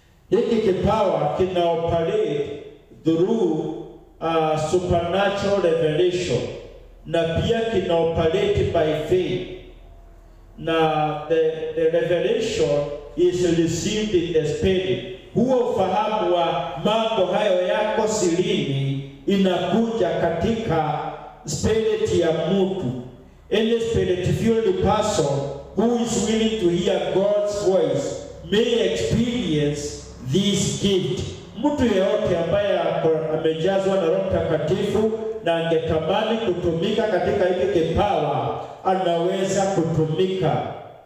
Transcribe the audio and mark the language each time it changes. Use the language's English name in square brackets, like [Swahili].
[Swahili] Hiki kipawa kina [English] operate through supernatural revelation, [Swahili] na pia kina [English] operate by faith. Now the revelation is received in the spirit. [Swahili] Huo ufahamu wa mambo hayo yako sirini inakuja katika spirit ya mtu. [English] Any spirit-filled person who is willing to hear God's voice may experience this gift. [Swahili] Mtu yeyote ambaye amejazwa na Roho Mtakatifu na angetamani kutumika katika hiki kipawa anaweza kutumika.